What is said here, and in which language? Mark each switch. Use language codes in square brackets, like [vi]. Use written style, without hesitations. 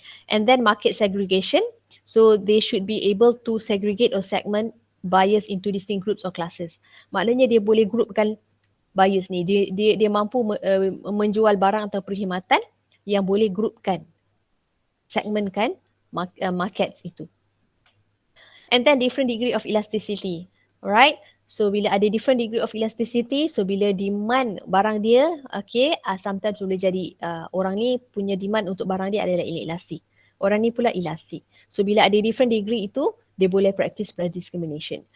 [en] And then market segregation. So they should be able to segregate or segment buyers into distinct groups or classes. [ms] Maknanya dia boleh groupkan buyers ni. Dia mampu menjual barang atau perkhidmatan yang boleh groupkan, segmentkan markets itu. [en] And then different degree of elasticity. [ms] Alright. So bila ada [en] different degree of elasticity, [ms] so bila demand barang dia, okay, sometimes boleh jadi orang ni punya demand untuk barang dia adalah inelastik. Orang ni pula elastik. [en] So [ms] bila ada [en] different degree [ms] itu, dia boleh [en] practice price discrimination.